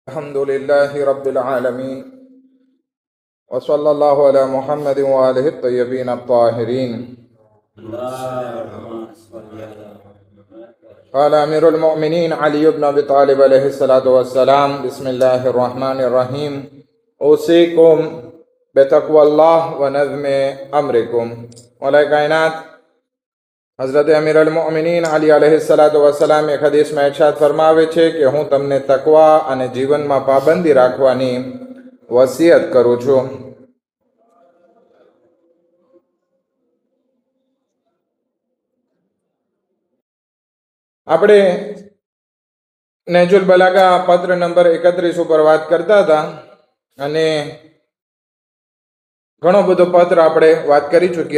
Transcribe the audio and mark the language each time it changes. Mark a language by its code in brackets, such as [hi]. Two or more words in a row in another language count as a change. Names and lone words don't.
[ar] الحمد لله رب العالمين وصلى الله على محمد وآله الطيبين الطاهرين. قال أمير المؤمنين علي بن أبي طالب عليه الصلاة والسلام بسم الله الرحمن الرحيم أوصيكم بتقوى الله ونظم أمركم. [gu] મૌલા કાયનાત હઝરત અમીરુલ મુમિનીન અલી [ar] عليه الصلاة والسلام [gu] એક હદીસમાં ઇર્શાદ ફરમાવે છે કે હું તમને તકવા અને જીવનમાં પાબંદી રાખવાની વસિયત કરું છું। આપણે નેહजुल બલાગા પત્ર નંબર 31 ઉપર વાત કરતા હતા અને ઘણો બધો પત્ર આપણે વાત કરી ચૂક્યા।